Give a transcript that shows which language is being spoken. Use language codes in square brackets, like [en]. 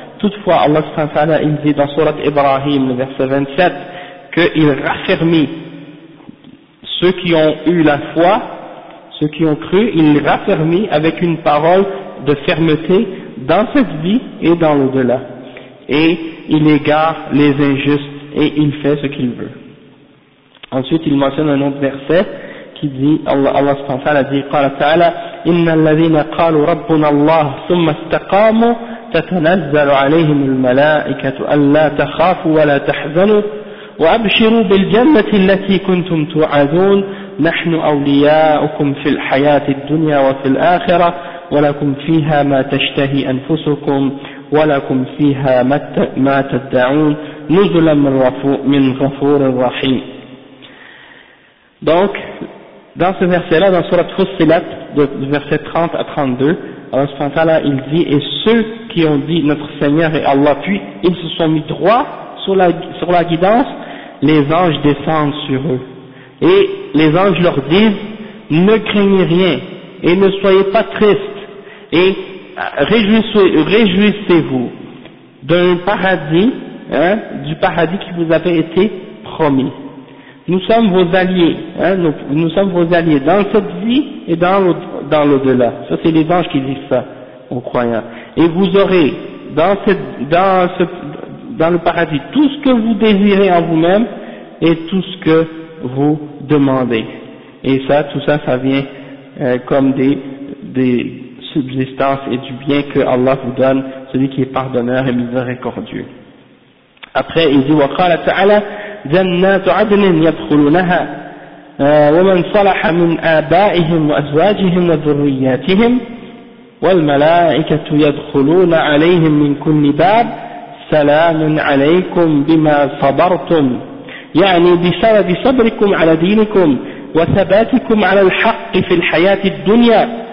[fr] Toutefois, Allah subhanahu wa ta'ala, il dit dans Sourate Ibrahim, le verset 27, qu'il raffermit ceux qui ont eu la foi, ceux qui ont cru, il raffermit avec une parole de fermeté dans cette vie et dans l'au-delà. Et il égare les injustes et il fait ce qu'il veut. Ensuite, il mentionne un autre verset qui dit, Allah subhanahu wa ta'ala dit, qala ta'ala, [ar] إن الذين قالوا ربنا الله ثم استقاموا تتنزل عليهم الملائكة ألا تخافوا ولا تحزنوا وأبشروا بالجنة التي كنتم توعدون نحن أولياؤكم في الحياة الدنيا وفي الآخرة ولكم فيها ما تشتهي أنفسكم ولكم فيها ما تدعون نزلا من غفور رحيم. [fr] Donc dans ce verset là, dans sourate Fussilat, de verset 30 à 32, Allah subhanahu wa ta'ala il dit, et ceux qui ont dit notre Seigneur est Allah, puis ils se sont mis droit sur la guidance, les anges descendent sur eux. Et les anges leur disent, ne craignez rien, et ne soyez pas tristes, et réjouissez-vous d'un paradis, hein, du paradis qui vous avait été promis. Nous sommes vos alliés, hein, nous sommes vos alliés dans cette vie et dans l'au-delà. Ça, c'est les anges qui disent ça aux croyants. Et vous aurez dans le paradis tout ce que vous désirez en vous-même et tout ce que vous demandez. Et ça, tout ça, ça vient comme des subsistances et du bien que Allah vous donne, celui qui est pardonneur et miséricordieux. Après, il dit, [ar] وَقَالَ تَعَالَى جنات عدن يدخلونها ومن صلح من آبائهم وأزواجهم وذرياتهم والملائكة يدخلون عليهم من كل باب سلام عليكم بما صبرتم يعني بسبب صبركم على دينكم وثباتكم على الحق في الحياة الدنيا